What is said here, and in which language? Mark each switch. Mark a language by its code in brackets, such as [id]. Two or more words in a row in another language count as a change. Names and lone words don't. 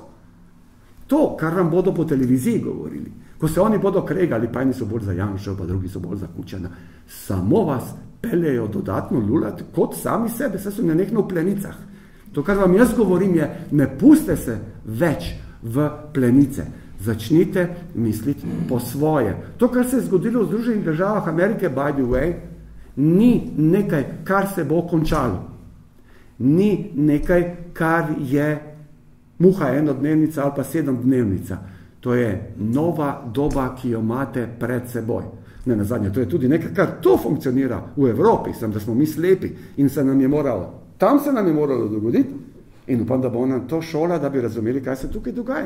[sl] To, kar vam bodo po televiziji govorili, ko se oni bodo kregali, pa eni so bolj za Janšo, pa drugi so bolj za Kučana, samo vas peljejo dodatno lulat, kot sami sebe, saj so nenehno v plenicah. To, kar vam jaz govorim, je, ne puste se več v plenice. Začnite misliti po svoje. To, kar se je zgodilo v Združenih državah Amerike, [en] by the way, [sl] ni nekaj, kar se bo končalo. Ni nekaj, kar je muha enodnevnica ali pa 7-dnevnica. To je nova doba, ki jo imate pred seboj. Ne nazadnje, to je tudi nekaj, kar to funkcionira v Evropi, sem, da smo mi slepi in se nam je moralo, tam se nam je moralo dogoditi in upam, da bo nam to šola, da bi razumeli, kaj se tukaj dogaja.